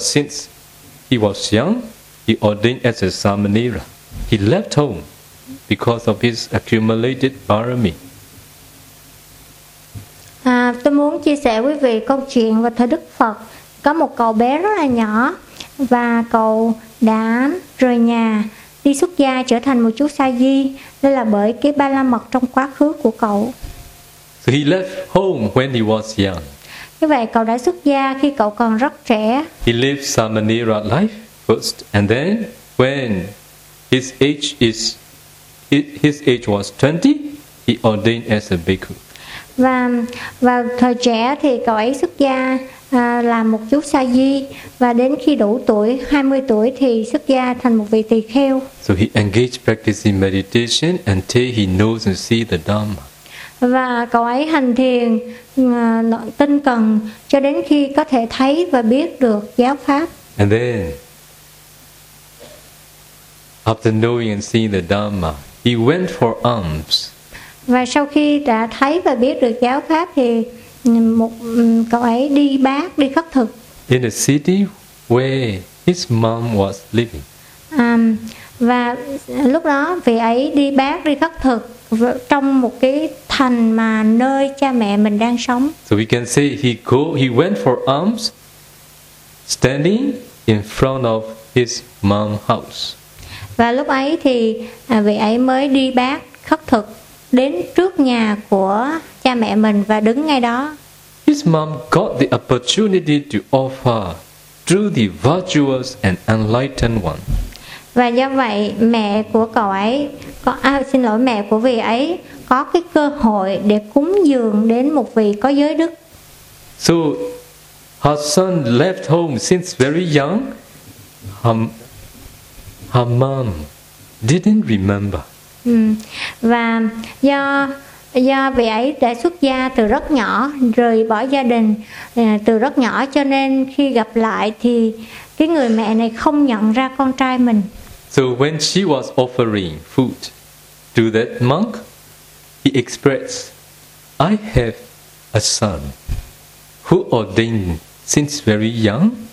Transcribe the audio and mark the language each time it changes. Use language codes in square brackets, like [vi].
[en] Since he was young, he ordained as a Samanera. He left home because of his accumulated barami. [vi] Tôi muốn chia sẻ với quý vị câu chuyện về thời Đức Phật. Có một cậu bé rất là nhỏ và cậu đã rời nhà đi xuất gia trở thành một chú sa di. Đây là bởi cái ba la mật trong quá khứ của cậu. [en] So he left home when he was young. [vi] Như vậy cậu đã xuất gia khi cậu còn rất trẻ. [en] He lived Samanera life first, and then when his age was 20, he ordained as a bhikkhu. [vi] Và thời trẻ thì cậu ấy xuất gia làm một chú sa di, và đến khi đủ tuổi 20 tuổi thì xuất gia thành một vị tỳ kheo. [en] So he engaged practicing meditation until he knows and see the Dhamma. [vi] Và cậu ấy hành thiền tinh cần cho đến khi có thể thấy và biết được giáo pháp. [en] And then after knowing and seeing the Dhamma, he went for alms. [vi] Và sau khi đã thấy và biết được giáo pháp thì cậu ấy đi bát, đi khất thực. [en] In the city where his mom was living. [vi] Và lúc đó vị ấy đi bát, đi khất thực trong một cái thành mà nơi cha mẹ mình đang sống. [en] So we can say he went for alms standing in front of his mom's house. [vi] Và lúc ấy thì vị ấy mới đi bát, khất thực đến trước nhà của cha mẹ mình và đứng ngay đó. [en] His mom got the opportunity to offer to the virtuous and enlightened one. [vi] Và do vậy mẹ của cậu ấy có mẹ của vị ấy có cái cơ hội để cúng dường đến một vị có giới đức. [en] So her son left home since very young. Her mom didn't remember. [vi] Và do vị ấy đã xuất gia từ rất nhỏ, rời bỏ gia đình từ rất nhỏ, cho nên khi gặp lại thì cái người mẹ này không nhận ra con trai mình. [en] So when she was offering food to that monk, he expressed, "I have a son who ordained since very young.